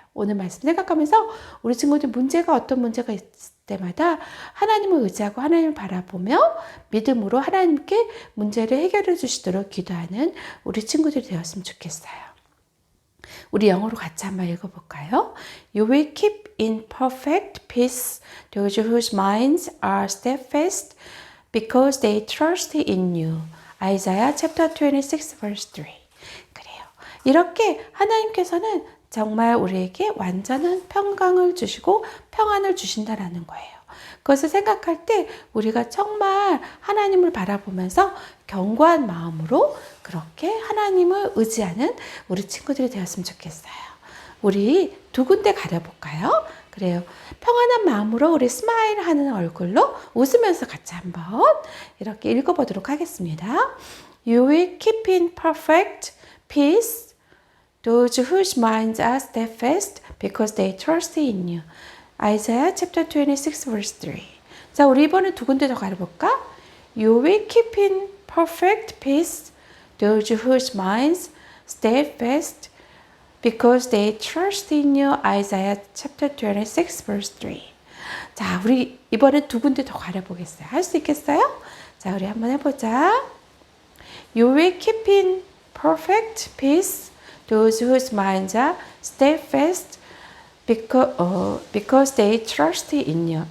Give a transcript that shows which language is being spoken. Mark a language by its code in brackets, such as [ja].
[ko] 오늘 말씀 생각하면서 우리 친구들 어떤 문제가 있을 때마다 하나님을 의지하고 하나님을 바라보며 믿음으로 하나님께 문제를 해결해 주시도록 기도하는 우리 친구들이 되었으면 좋겠어요. 우리 영어로 같이 한번 읽어볼까요? [en] You will keep in perfect peace those whose minds are steadfast because they trust in you. Isaiah chapter 26 verse 3. [ko] 그래요. 이렇게 하나님께서는 정말 우리에게 완전한 평강을 주시고 평안을 주신다라는 거예요. 그것을 생각할 때 우리가 정말 하나님을 바라보면서 견고한 마음으로 그렇게 하나님을 의지하는 우리 친구들이 되었으면 좋겠어요. 우리 두 군데 가려볼까요? 그래요. 평안한 마음으로 우리 스마일 하는 얼굴로 웃으면서 같이 한번 이렇게 읽어보도록 하겠습니다. [en] You will keep in perfect peace those whose minds are steadfast because they trust in you. Isaiah chapter 26 verse 3. [ko] 자, 우리 이번에 두 군데 더 가려볼까? [en] You will keep in perfect peace those whose minds steadfast because they trust in you. Isaiah chapter 26 verse 3. [ko] 자, 우리 이번에 두 군데 더 가려보겠어요. 할 수 있겠어요? 자, 우리 한번 해보자. [en] You will keep in perfect peace those whose minds are steadfast because they trust in you.